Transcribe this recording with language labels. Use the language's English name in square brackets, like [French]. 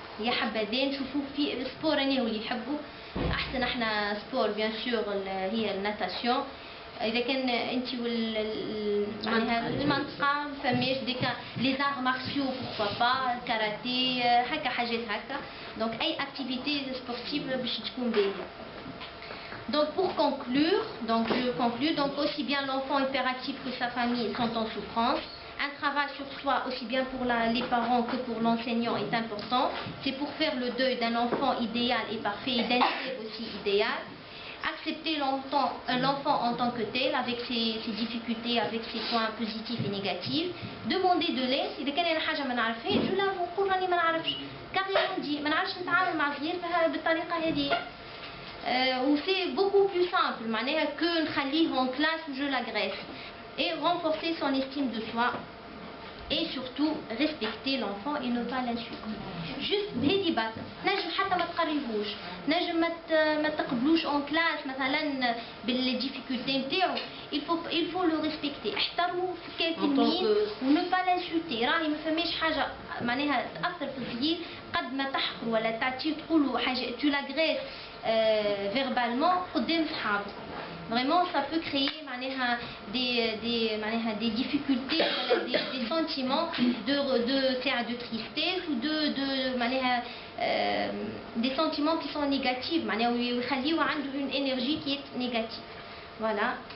[Arabic] يا حبذا نشوفوا في سبور انا واللي يحبوا احسن احنا سبور بيان سور هي الناتاسيون اذا كان انت معناها المنطقه فماش ديك لي زار مارسيو بوركوا با الكاراتيه هكا حاجات هكا دونك اي اكتيفيتي سبورتيف باش تكون باهيه. [French] Donc pour conclure, je conclue, donc aussi bien l'enfant hyperactif que sa famille sont en souffrance. Un travail sur soi, aussi bien pour les parents que pour l'enseignant, est important. C'est pour faire le deuil d'un enfant idéal et parfait et d'un élève aussi idéal. Accepter l'enfant en tant que tel, avec ses difficultés, avec ses points positifs et négatifs. Demander de l'aide. [Arabic] إذا كان أنا حاجة ما نعرفهاش جو لا نقول راني ما نعرفش. كاريمون دي ما نعرفش نتعامل مع صغير بالطريقة هذه. [French] Ou c'est beaucoup plus simple, معناها que [Arabic] نخليه [French] en classe où je l'agresse. Et renforcer son estime de soi et surtout respecter l'enfant et ne pas l'insulter. [Arabic] Juste بهذه بس نجم حتى ما تقريهوش نجم ما تقبلوش [French] en classe [Arabic] مثلا بالديفيكولتي نتاعو [French] il faut le respecter [Arabic] احترموا كتلميذ و [French] ne pas l'insulter [Arabic] راهي ما فماش حاجه معناها تاثر في الصغير قد ما تحقر ولا تعطيه تقولوا حاجه [French] tu l'agresses verbalement [Arabic] قدام صحابه. [French] Vraiment, ça peut créer des difficultés, des sentiments de tristesse ou des sentiments qui sont négatifs, où une énergie qui est négative. Voilà.